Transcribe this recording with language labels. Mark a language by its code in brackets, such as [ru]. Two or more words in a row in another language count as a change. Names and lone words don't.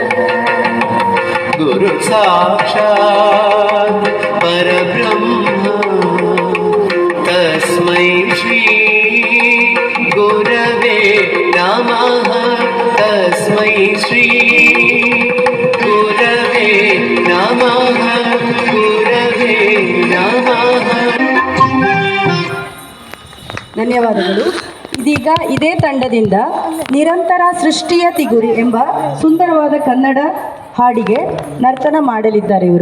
[sa] गुरु साक्षात् परब्रह्मा तस्मै श्री गुरवे नमः तस्मै श्री गुरवे नमः गुरवे नमः। [kn] ಧನ್ಯವಾದಗಳು. ಇದೀಗ ಇದೇ ತಂಡದಿಂದ ನಿರಂತರ ಸೃಷ್ಟಿಯ ತಿಗುರಿ ಎಂಬ ಸುಂದರವಾದ ಕನ್ನಡ ಹಾಡಿಗೆ ನರ್ತನ ಮಾಡಲಿದ್ದಾರೆ ಇವರು.